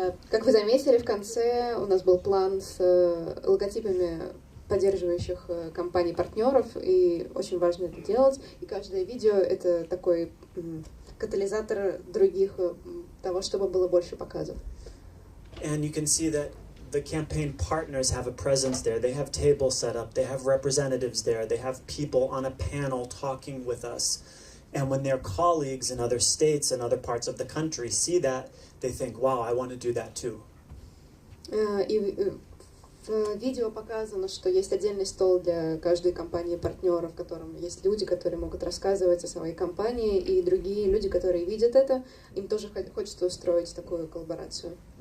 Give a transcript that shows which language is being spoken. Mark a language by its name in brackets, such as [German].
[Russian] Как вы заметили, в конце у нас был план с логотипами поддерживающих компаний-партнеров, и очень важно это делать. И каждое видео — это такой катализатор других, того, чтобы было больше показов. [English] And you can see that the campaign partners have a presence there. They have tables set up. They have representatives there. They have people on a panel talking with us. And when their colleagues in other states and other parts of the country see that, they think, wow, I want to do that too. [Russian] В видео показано, что есть отдельный стол для каждой компании-партнера, в котором есть люди, которые могут рассказывать о своей компании, и другие люди, которые видят это, им тоже хочется устроить такую коллаборацию.